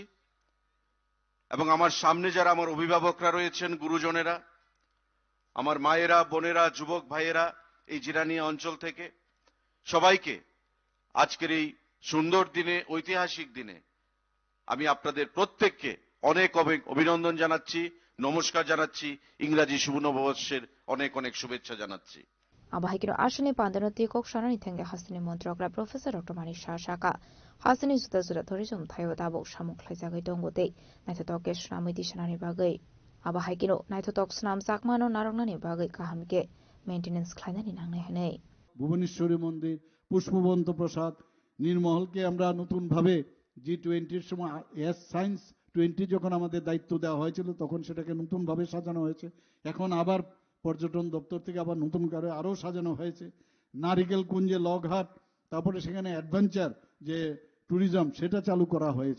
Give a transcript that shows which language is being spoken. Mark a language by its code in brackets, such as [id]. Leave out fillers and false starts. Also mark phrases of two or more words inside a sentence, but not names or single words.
[bn] এবং আমার সামনে যারা আমার অভিভাবকরা রয়েছেন, গুরুজনেরা, আমার মায়েরা, বোনেরা, যুবক ভাইয়েরা এই জিরানিয়া অঞ্চল থেকে, সবাইকে আজকের এই সুন্দর দিনে, ঐতিহাসিক দিনে আমি আপনাদের প্রত্যেককে অনেক অভিনন্দন জানাচ্ছি, নমস্কার জানাচ্ছি, ইংরাজি শুভ নববর্ষের অনেক অনেক শুভেচ্ছা জানাচ্ছি। [trp] Abahikiro ashani pandanati kok shanani thenge hasini montrokra Professor Dr. Manik Shashaka hasini juda juda tourism thayo dabo samuk khlaijagai dongote naithotok shnamiti shanani bagai abahikiro naithotok snam jakmano narangnani bagai kahamke maintenance khlainani nangnai hanei [bn] ভুবনেশ্বরী মন্দির, পুষ্পবন্ত প্রসাদ, নির্মহলকে আমরা নতুন ভাবে G20 সময় সায়েন্স 20 যখন আমাদের দায়িত্ব দেওয়া হয়েছিল তখন সেটাকে নতুন ভাবে সাজানো হয়েছে। এখন আবার পর্যটন দপ্তর থেকে আবার নতুন করে আরো সাজানো হয়েছে। নারিকেল কুঞ্জে লগঘাট, তারপরে সেখানে অ্যাডভেঞ্চার যে ট্যুরিজম সেটা চালু করা হয়েছে।